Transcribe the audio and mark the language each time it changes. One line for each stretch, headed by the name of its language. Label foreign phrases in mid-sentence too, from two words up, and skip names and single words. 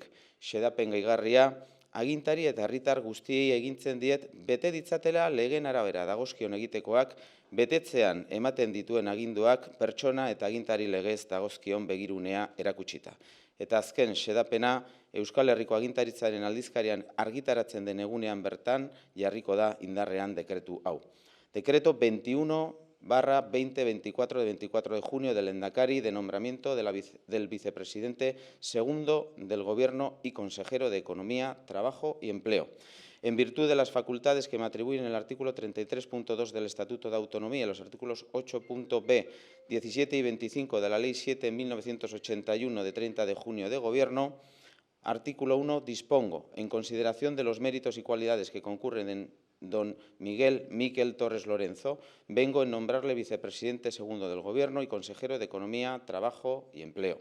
Basque: Xedapen gehigarria, agintari eta herritar guztiei egintzen diet bete ditzatela legeen arabera dagozkion egitekoak, betetzean ematen dituen aginduak pertsona eta agintari legez dagozkion begirunea erakutsita. Eta azken xedapena, Euskal Herriko agintaritzaren aldizkarian argitaratzen den egunean bertan jarriko da indarrean dekretu hau.
Spanish: Decreto 21/2024 de 24 de junio del Lehendakari de nombramiento del vicepresidente segundo del Gobierno y consejero de Economía, Trabajo y Empleo. En virtud de las facultades que me atribuyen el artículo 33.2 del Estatuto de Autonomía y los artículos 8.b, 17 y 25 de la Ley 7/1981 de 30 de junio de Gobierno, artículo 1, dispongo, en consideración de los méritos y cualidades que concurren en don Miguel Miquel Torres Lorenzo, vengo en nombrarle vicepresidente segundo del Gobierno y consejero de Economía, Trabajo y Empleo.